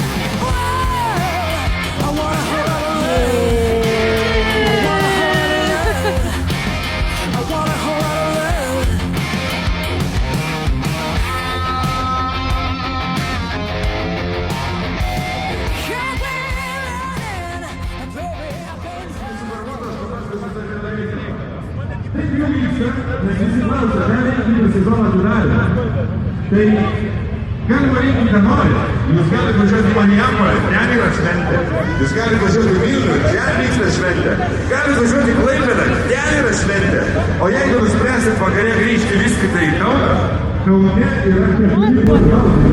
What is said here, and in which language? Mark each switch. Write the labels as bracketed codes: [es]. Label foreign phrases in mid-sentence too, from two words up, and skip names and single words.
[en] Whoa, I wanna hold on to love. I wanna hold on to love. You've been running, baby, I've been [lt] Galima rinkti, ką nori. Jūs galite važiuoti į Marijampolę, ten yra šventė. Jūs galite važiuoti į Vilnių, ten vyksta šventė. Galite važiuoti į Klaipėdą, ten yra šventė. O jeigu nuspręsit vakare grįžti vis tik tai į Kauną, Kaune yra